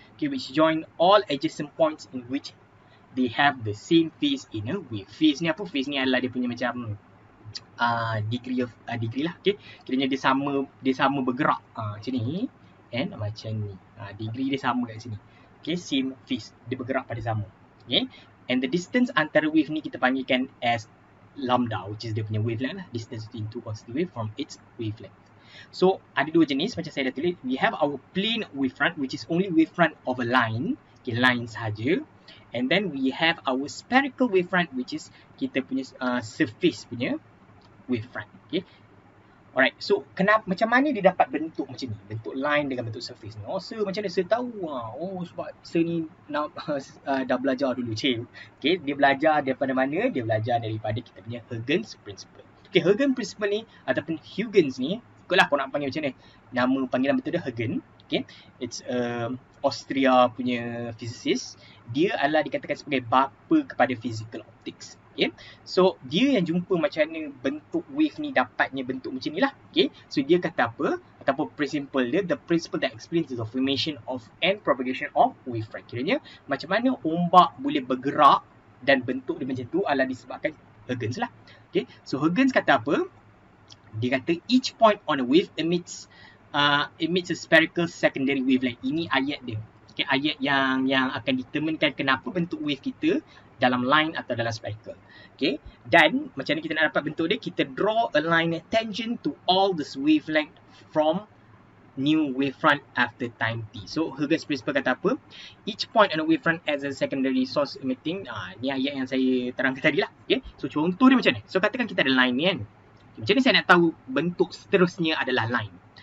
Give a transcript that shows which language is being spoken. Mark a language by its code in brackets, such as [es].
[en] Okay, which join all adjacent points in which they have the same phase in a wave. [ms] Phase ni apa? Phase ni adalah dia punya macam degree lah. Okay, kiranya dia sama bergerak macam ni, and macam ni. Degree dia sama kat sini. Okay, same phase, dia bergerak pada sama. Okay, [en] and the distance [ms] antara wave ni kita panggilkan as lambda, [en] which is [ms] dia punya wavelength lah. [en] Distance between two constant wave from its wavelength. [ms] So ada dua jenis macam saya dah tulis. [en] We have our plane wavefront, which is only wavefront of a line. Okay, [ms] line sahaja. [en] And then we have our spherical wavefront, which is [ms] kita punya surface punya wavefront. Okay, alright. So macam mana dia dapat bentuk macam ni, bentuk line dengan bentuk surface ni? So macam mana saya tahu? Sebab saya ni dah belajar dulu. Okay, dia belajar daripada mana? Dia belajar daripada kita punya Huygens Principle. Okay, Huygens Principle ni ataupun Huygens ni ikutlah kau nak panggil macam ni. Nama panggilan betul dia Huygens. Okay. [en] It's Austria punya physicist. [ms] Dia adalah dikatakan sebagai bapa kepada physical optics. Okay. So dia yang jumpa macam mana bentuk wave ni dapatnya bentuk macam ni lah. Okay. So dia kata apa? Ataupun principle dia, [en] the principle that explains the formation of and propagation of wavefront. [ms] Kiranya macam mana ombak boleh bergerak dan bentuk dia macam tu adalah disebabkan Huygens lah. Okay. So Huygens kata apa? Dia kata [en] each point on a wave emits a spherical secondary wavelength. [ms] Ini ayat dia. Okay, ayat yang akan determinekan kenapa bentuk wave kita dalam line atau dalam spherical. Okay. Dan macam mana kita nak dapat bentuk dia? [en] Kita draw a line tangent to all this wavelength from new wavefront after time t. So Huygens Principle [ms] kata apa? [en] Each point on a wavefront as a secondary source emitting. [ms] Ni ayat yang saya terangkan tadi lah. Okay. So contoh dia macam ni. So katakan kita ada line ni kan. Macam ni saya nak tahu bentuk seterusnya adalah line.